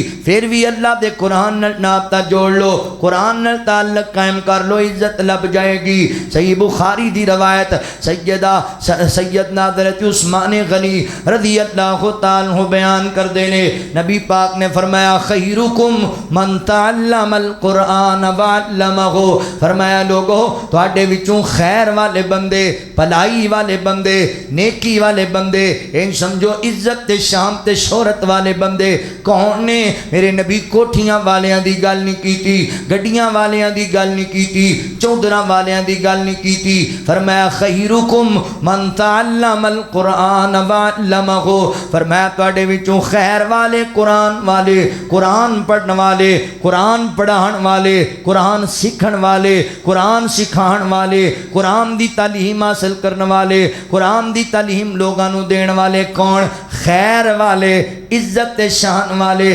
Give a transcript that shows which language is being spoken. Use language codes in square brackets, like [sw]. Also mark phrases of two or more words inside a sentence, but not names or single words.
[pa] پھر بھی اللہ دے قرآن نال نابطہ جوڑ لو، قرآن نال تعلق قائم کر لو، عزت لب جائے گی۔ صحیح بخاری دی روایت، سیدنا حضرت عثمان غنی [ar] رضی اللہ تعالیٰ عنہ [pa] بیان کر دینے، نبی پاک نے فرمایا [ar] خیرکم من تعلم القرآن وعلمہ، [pa] فرمایا لوگو تواڈے وچوں خیر والے بندے، بھلائی والے بندے، نیکی والے بندے، ان سمجھو عزت تے شان تے شہرت والے بندے کون نے؟ میرے نبی کوٹھیاں والیاں دی گل نہیں کیتی، گڈیاں والیاں دی گل نہیں کیتی، چودراں والیاں دی گل نہیں کیتی، فرمایا [ar] خیرکم من تعلم القرآن وعلمہ، [pa] فرمایا تواڈے وچوں خیر والے، قرآن پڑھن والے، قرآن پڑھان والے، قرآن سیکھن والے، قرآن سکھان والے، قرآن دی تعلیم حاصل کرن والے، قرآن دی تعلیم لوگاں نو دین والے کون؟ خیر والے، عزت تے شان والے۔